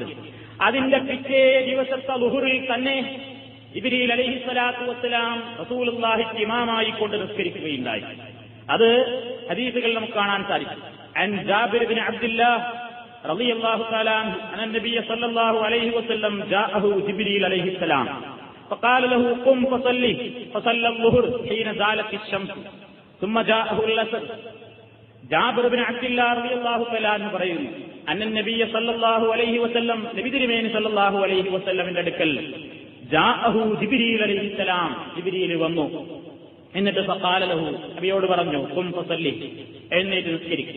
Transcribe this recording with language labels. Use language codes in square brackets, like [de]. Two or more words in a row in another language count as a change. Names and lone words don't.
[ml] അതിന്റെ പിറ്റേ ദിവസത്തെ ളുഹറിൽ തന്നെ ജിബ്രീൽ [ar] عليه الصلاة والسلام [ml] റസൂലുള്ളാഹിക്ക് ഇമാമായിക്കൊണ്ട് നിസ്കരിക്കുകയുണ്ടായി. അത് ഹദീസുകൾ നമുക്ക് കാണാൻ സാധിക്കും. [ar] عن جابر بن عبد الله رضي الله تعالى عنه أن النبي صلى الله عليه وسلم جاءه جبريل عليه السلام فقال له قم فصلي فصلى الظهر حين زالت الشمس ثم جاءه العصر. [ml] ജാബിർ ഇബ്നു അബ്ദുല്ലാഹ് [ar] رضي الله تعالى عنه [ml] പറയുന്നു, [ar] أن النبي صلى الله عليه وسلم, [ml] നബി തിരുമേനി [ar] صلى الله عليه وسلم [ml] അടുക്കൽ [ar] جاءه جبريل عليه السلام, [ml] ജിബ്രീൽ വന്നു. എന്നിട്ട് [ar] فقال له, [ml] നബിയോട് പറഞ്ഞു, [ar] قم فصل, [ml] എഴുന്നേറ്റ് നിസ്കരിക്കുക.